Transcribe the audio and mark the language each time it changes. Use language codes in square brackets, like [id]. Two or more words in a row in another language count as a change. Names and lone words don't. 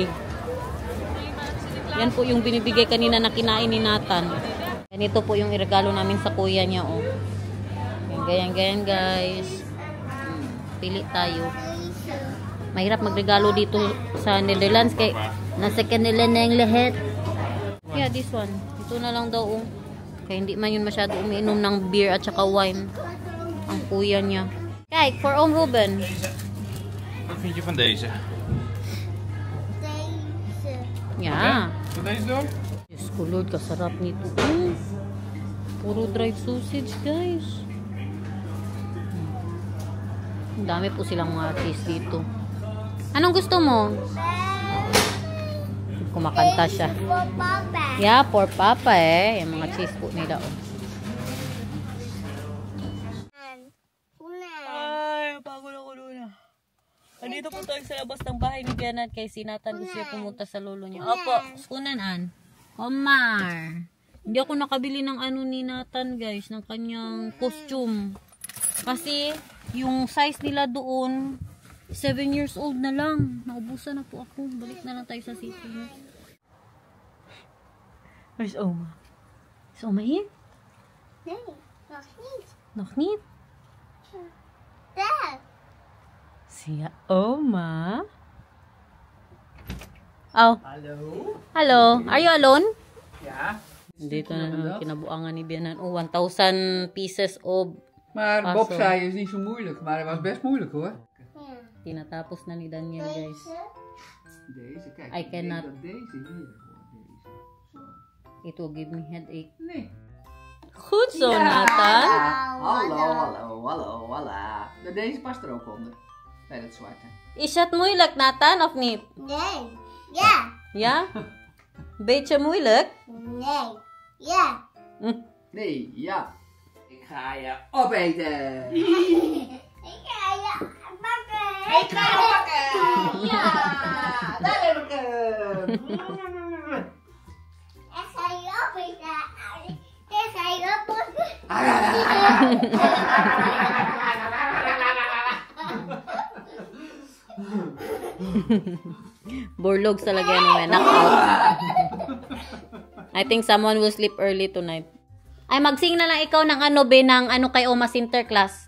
[tl] Yan po yung binibigay kanina na kinain ni Nathan. Yan ito po yung iregalo namin sa kuya niya o. Ganyan guys. Pili tayo. Mahirap magregalo dito sa Netherlands kaya nasa kanila na yung lahat. [en] Yeah, this one. [tl] Ito na lang daw kaya hindi man yun masyado umiinom ng beer at saka wine ang kuya niya. [nl] Kijk, voor oom Ruben. Wat vind je van deze? Deze. Ja. Zal deze doen? [en] Yes, Lord, [tl] kasarap nito. Puro [en] dried sausage, [tl] guys. Ang dami po silang mga cheese dito. Anong gusto mo? Kumakanta siya. [en] For Papa. Yeah, for Papa [tl] eh. Yung mga cheese po nila. Ay, pagod ako doon. Nandito po tayo sa labas ng bahay ni Bianat kay si Nathan gusto niya pumunta sa lolo niya. Opo, skunan an. Omar. Hindi ako nakabili ng ni Nathan guys, ng kanyang costume. Kasi yung size nila doon 7 years old na lang. Naubusan na po ako. Balik na lang tayo sa city. [en] Where's Oma? Is Oma here? [nl] Nee, nog niet. Nog niet? Daar. [tl] Siya Oma. Oh. [nl] Hallo? [en] Hello. Are you alone? [nl] Ja. [tl] Dito na naman kinabuangan ni Bianan. [en] Oh, 1,000 pieces of [nl] Maar Paso. Bob zei het is niet zo moeilijk, maar het was best moeilijk hoor. Ja. [tl] tinatapos na ni Daniel, guys. [nl] Deze, kijk. [en] I [nl] ik denk [en] cannot. [nl] dat deze hier hoor. Deze. Zo. [en] It will give me headache. [nl] Nee. Goed zo, Nathan. Hallo. Nou, deze past er ook onder. Bij dat zwarte. Is het moeilijk, Nathan, of niet? Nee. Ja. Ja? Beetje moeilijk? Nee. Ja. Nee, ja. Ik ga je opeten. Ik ga je bakken. Ik ga je pakken. Ja, daar heb ik hem. Ik ga je opeten. Ik ga je opeten. [tl] Borlog talaga yan, may knockout. [en] I think someone will sleep early tonight. [tl] Ay, magsing na lang ikaw ng be, ng kay Oma Sinterklaas.